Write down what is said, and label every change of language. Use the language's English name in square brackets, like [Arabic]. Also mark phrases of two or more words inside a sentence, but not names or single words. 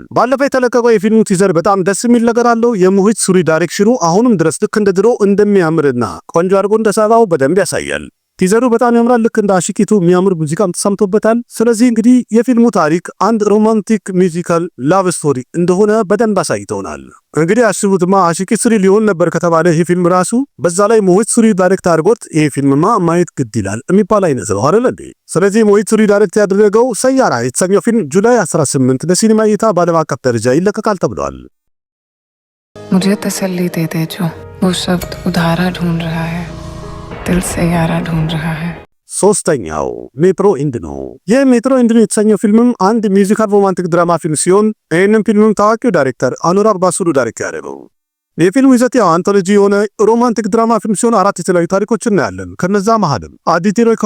[Amharic] ባለፈው የተለቀቀው የፊልሙ ቲዘር በጣም ደስ የሚል ነገር አለው። የሞሂት ሱሪ ዳይሬክሽኑ አሁንም ድረስ ልክ እንደ ድሮ እንደሚያምርና ቆንጆ አድርጎ እንደሰራው በደንብ ያሳያል። ቲዘሩ በጣም ያምራል። ልክ እንደ አሺቂቱ የሚያምር ሙዚቃም ተሰምቶበታል። ስለዚህ እንግዲህ የፊልሙ ታሪክ አንድ [English] romantic musical love story [Amharic] እንደሆነ በደንብ አሳይተውናል። እንግዲህ አስቡትማ አሺቂ ሱሪ ሊሆን ነበር ከተባለ ይህ ፊልም ራሱ በዛ ላይ ሞሂት ሱሪ ዳይሬክት አድርጎት ይህ ፊልምማ ማየት ግድ ይላል የሚባል አይነት ነው አይደል እንዴ? ስለዚህ ሞሂት ሱሪ ዳይሬክት ያደረገው ሰያራ የተሰኘው ፊልም ጁላይ 18 ለሲኒማ እይታ በዓለም አቀፍ ደረጃ ይለቀቃል ተብሏል። [Hindi] मुझे तसल्ली दे दे जो वो शब्द उधारा ढूंढ रहा है दिल से यारा ढूंढ रहा है። [Amharic] 3ኛው ሜትሮ ኢንድ ነው። ይህ ሜትሮ ኢንድ የተሰኘው ፊልምም አንድ [English] musical romantic drama [Amharic] ፊልም ሲሆን ይህንም ፊልምም ታዋቂው ዳይሬክተር አኑራግ ባሱሩ ዳይሬክት ያደረገው። የፊልሙ ይዘት ያው አንቶሎጂ የሆነ [English] romantic drama [Amharic] ፊልም ሲሆን 4 የተለያዩ ታሪኮችን እናያለን። ከነዛ መሃልም አዲቲ ሮይ